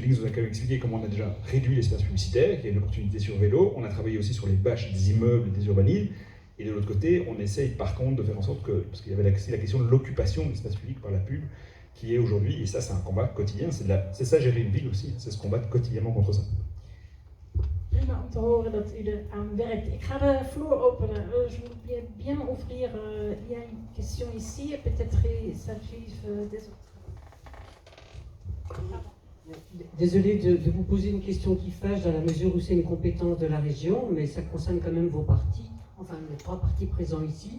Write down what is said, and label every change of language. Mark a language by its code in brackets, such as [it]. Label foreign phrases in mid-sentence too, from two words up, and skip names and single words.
[fr] Lings vous a quand même expliqué comment on a déjà réduit l'espace publicitaire, qu'il y a une opportunité sur vélo, on a travaillé aussi sur les bâches des immeubles, des urbanismes, et de l'autre côté, on essaye par contre de faire en sorte que, parce qu'il y avait la question de l'occupation de l'espace public par la pub, qui est aujourd'hui, et ça c'est un combat quotidien, c'est ça gérer une ville aussi, c'est se combattre quotidiennement contre ça. [nl] Prima om te horen dat u er aan werkt. Ik ga de vloer openen. [fr] Je voudrais bien ouvrir. Il y a une question ici et peut-être ça suive des autres. Désolé de vous poser une question qui fâche dans la mesure où c'est une compétence de la région, mais ça concerne quand même vos partis, enfin les 3 partis présents ici.